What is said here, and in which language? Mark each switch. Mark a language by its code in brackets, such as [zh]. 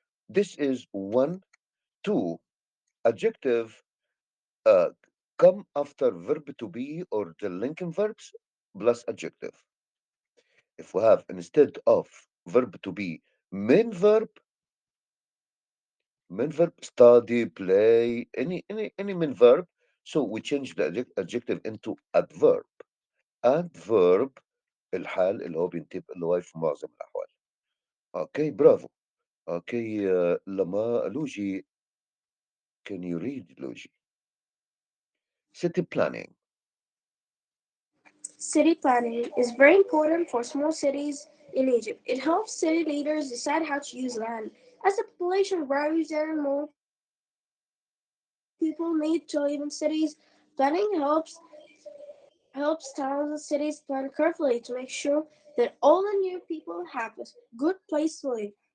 [en] This is one, two. Adjective uh, come after verb to be or the linking verbs plus adjective. If we have instead of verb to be main verb, main verb study, play, any main verb, so we change the adjective into adverb. [ar] adverb الحال اللي هو بينتهي بالواي في معظم الأحوال. اوكي برافو. [en] Okay لما لوجي can you read لوجي city planning. City planning is very important for small cities in Egypt. It helps city leaders decide how to use land. As the population grows and more people need to live in cities, planning helps towns and cities plan carefully to make sure that all the new people have a good place to live.